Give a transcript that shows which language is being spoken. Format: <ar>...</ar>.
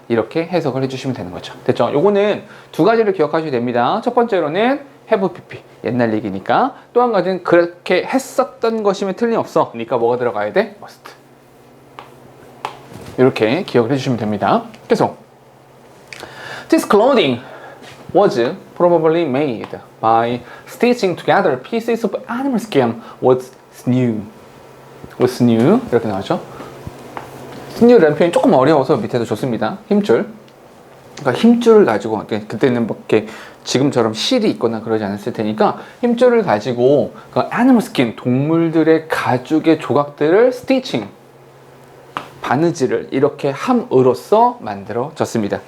<ko>이렇게 해석을 해주시면 되는 거죠. 됐죠? 요거는 두 가지를 기억하셔야 됩니다. 첫 번째로는 have pp, 옛날 얘기니까. 또 한 가지는 그렇게 했었던 것임에 틀림없어. 그러니까 뭐가 들어가야 돼?</ko> <en>must.</en> <ko>이렇게 기억을 해주시면 됩니다. 계속.</ko> <en>This clothing was probably made by stitching together pieces of animal skin with sinew. with sinew.</en> <ko>이렇게 나오죠. sinew라는 표현이 조금 어려워서 밑에도 줬습니다. 힘줄. 그러니까 힘줄을 가지고, 그때는 뭐 이렇게 지금처럼 실이 있거나 그러지 않았을 테니까 힘줄을 가지고 그 animal skin, 동물들의 가죽의 조각들을 stitching, 바느질을 이렇게 함으로써 만들어졌습니다.</ko>